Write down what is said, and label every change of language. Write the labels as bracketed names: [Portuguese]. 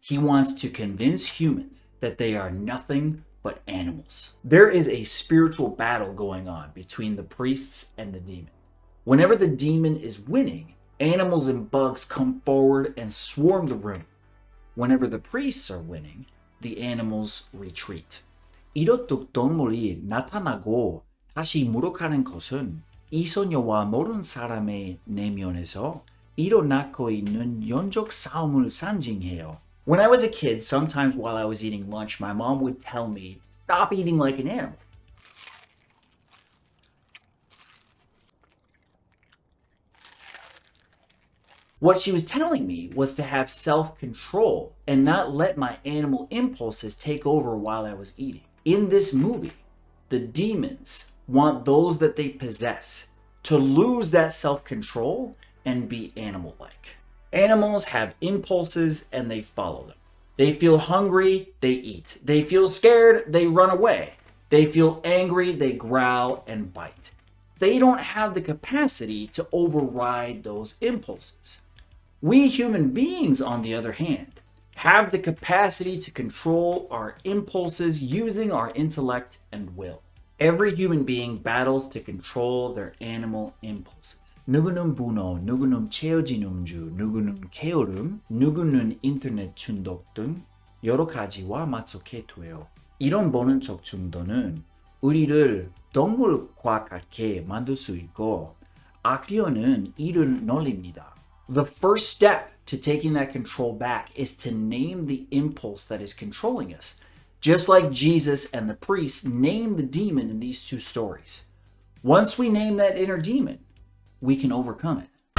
[English] He wants to convince humans that they are nothing but animals. There is a spiritual battle going on between the priests and the demon. Whenever the demon is winning, animals and bugs come forward and swarm the room. Whenever the priests are winning, the animals retreat. [Korean] 이렇듯 동물이 나타나고 다시 물러가는 것은 이 소녀와 모르는 사람의 내면에서 일어나고 있는 영적 싸움을 상징해요. [English] When I was a kid, sometimes while I was eating lunch, my mom would tell me, stop eating like an animal. What she was telling me was to have self-control and not let my animal impulses take over while I was eating. In this movie, the demons want those that they possess to lose that self-control and be animal-like. Animals have impulses and they follow them. They feel hungry, they eat. They feel scared, they run away. They feel angry, they growl and bite. They don't have the capacity to override those impulses. We human beings, on the other hand, have the capacity to control our impulses using our intellect and will. Every human being battles to control their animal impulses. [Korean] 누구는 분노, 누구는 채워진 음주, 누구는 게으름, 누구는 인터넷 중독 등 여러 가지와 맞서게 돼요. 이런 본능적 충동은 우리를 동물과 같게 만들 수 있고 악령은 이를 놀립니다. [English] The first step to taking that control back is to name the impulse that is controlling us. Just like Jesus and the priests named the demon in these two stories. Once we name that inner demon, we can overcome it.